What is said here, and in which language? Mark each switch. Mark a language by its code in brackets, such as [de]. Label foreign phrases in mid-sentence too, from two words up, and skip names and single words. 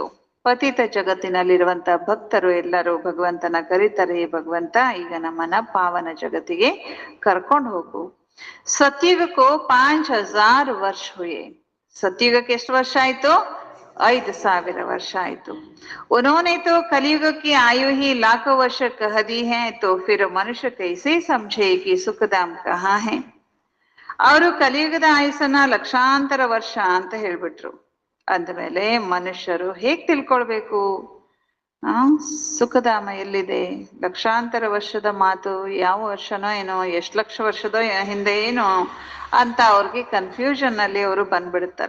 [kn] ಪತಿತ ಜಗತ್ತಿನಲ್ಲಿರುವಂತ ಭಕ್ತರು ಎಲ್ಲರೂ ಭಗವಂತನ ಕರೀತಾರೆ, ಭಗವಂತ ಈಗ ನಮ್ಮನ್ನ ಪಾವನ ಜಗತ್ತಿಗೆ ಕರ್ಕೊಂಡು ಹೋಗು. [hi] सतयुग को 5000 वर्ष हुए. [kn] ಸತ್ಯುಗಕ್ಕೆ ಎಷ್ಟು ವರ್ಷ ಆಯ್ತು? 5,000 ವರ್ಷ ಆಯ್ತು. [hi] उन्होंने तो कलयुग की आयु ही लाखों वर्ष कह दी है, तो फिर मनुष्य कैसे समझे कि सुखधाम कहाँ है. [kn] ಅವರು ಕಲಿಯುಗದ ಆಯುಸನ್ನ ಲಕ್ಷಾಂತರ ವರ್ಷ ಅಂತ ಹೇಳ್ಬಿಟ್ರು. ಅಂದ್ಮೇಲೆ ಮನುಷ್ಯರು ಹೇಗ್ ತಿಳ್ಕೊಳ್ಬೇಕು ಆ ಸುಖಧಾಮ ಎಲ್ಲಿದೆ? ಲಕ್ಷಾಂತರ ವರ್ಷದ ಮಾತು, ಯಾವ ವರ್ಷನೋ ಏನೋ, ಎಷ್ಟು ಲಕ್ಷ ವರ್ಷದೋ ಹಿಂದೆ ಏನೋ ಅಂತ ಅವ್ರಿಗೆ ಕನ್ಫ್ಯೂಷನ್ ಅಲ್ಲಿ ಅವರು ಬಂದ್ಬಿಡ್ತಾರೆ.